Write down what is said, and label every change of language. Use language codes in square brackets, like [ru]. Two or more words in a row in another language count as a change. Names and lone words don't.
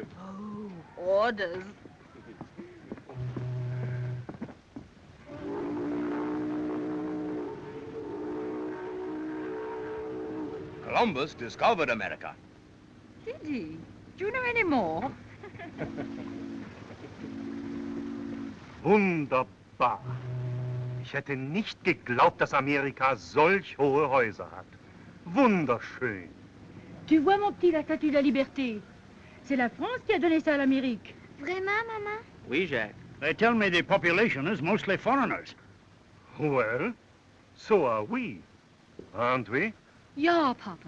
[en] Oh, orders. Columbus discovered America. Did he? Do you know any more? [de] Wunderbar. Ich hätte nicht geglaubt, dass Amerika solch hohe Häuser hat. Wunderschön. [fr] Tu vois, mon petit, la statue de la liberté. C'est la France qui a donné ça à l'Amérique. Vraiment, maman? Oui, Jacques. [en] They tell me the population is mostly foreigners. Well, so are we, aren't we? [de] Ja, Papa.